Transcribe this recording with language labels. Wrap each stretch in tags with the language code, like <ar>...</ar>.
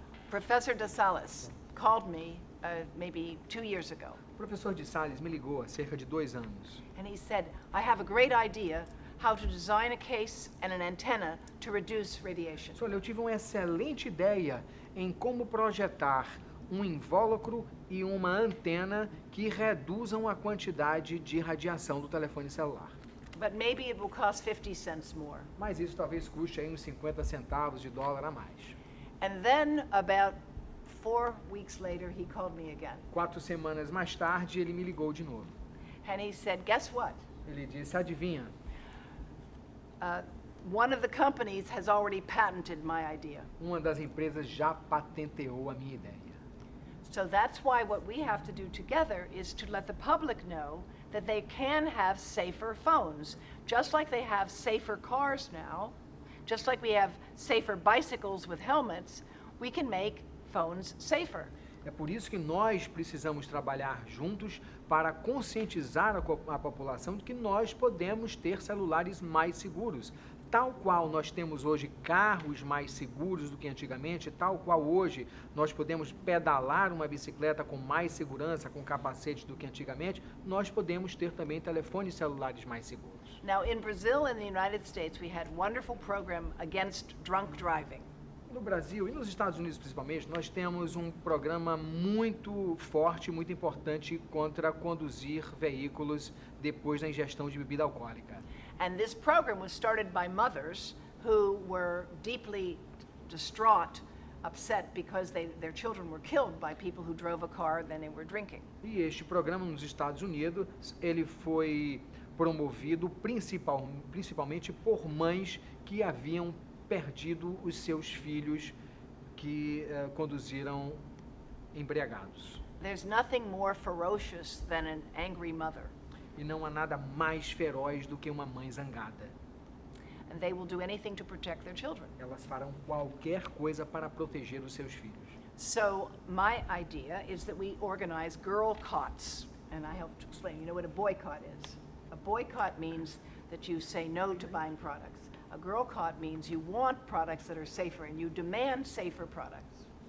<en>Professor DeSalis called me maybe 2 years ago.</en> <pt>O professor de Sales me ligou há cerca de 2 anos.</pt> <en>And he said, I have a great idea how to design a case and an antenna to reduce radiation.</en> <pt>Olha, eu tive uma excelente ideia em como projetar um invólucro e uma antena que reduzam a quantidade de radiação do telefone celular.</pt> <en>But maybe it will cost 50 cents more.</en> <pt>Mas isso talvez custe aí uns 50 centavos de dólar a mais.</pt> <en>And then about 4 weeks later, he called me again.</en> <pt>4 semanas mais tarde, ele me ligou de novo.</pt> <en>And he said, guess what?</en> <pt>Ele disse, adivinha,</pt> <en>One of the companies has already patented my idea.</en> <pt>uma das empresas já patenteou a minha ideia.</pt> <en>So that's why what we have to do together is to let the public know that they can have safer phones, just like they have safer cars now, just like we have safer bicycles with helmets, we can make phones safer.</en> <pt>É por isso que nós precisamos trabalhar juntos para conscientizar a população de que nós podemos ter celulares mais seguros. Tal qual nós temos hoje carros mais seguros do que antigamente, tal qual hoje nós podemos pedalar uma bicicleta com mais segurança, com capacete do que antigamente, nós podemos ter também telefones celulares mais seguros.</pt> <en>Now, in Brazil and the United States, we had a wonderful program against drunk driving.</en> <pt>No Brasil e nos Estados Unidos principalmente, nós temos um programa muito forte, muito importante contra conduzir veículos depois da ingestão de bebida alcoólica.</pt> <en>And this program was started by mothers who were deeply distraught, upset because their children were killed by people who drove a car then they were drinking.</en> <pt>E este programa nos Estados Unidos, ele foi promovido principalmente por mães que haviam perdido os seus filhos que conduziram embriagados.</pt> <en>There's nothing more ferocious than an angry mother.</en> <pt>E não há nada mais feroz do que uma mãe zangada.</pt> <en>And they will do anything to protect their children.</en> <pt>Elas farão qualquer coisa para proteger os seus filhos.</pt> <en>So my idea is that we organize girl cots. And I help to explain, you know what a boycott is? A boycott means that you say no to buying products. A girl cot means you want products that are safer and you demand safer products.</en>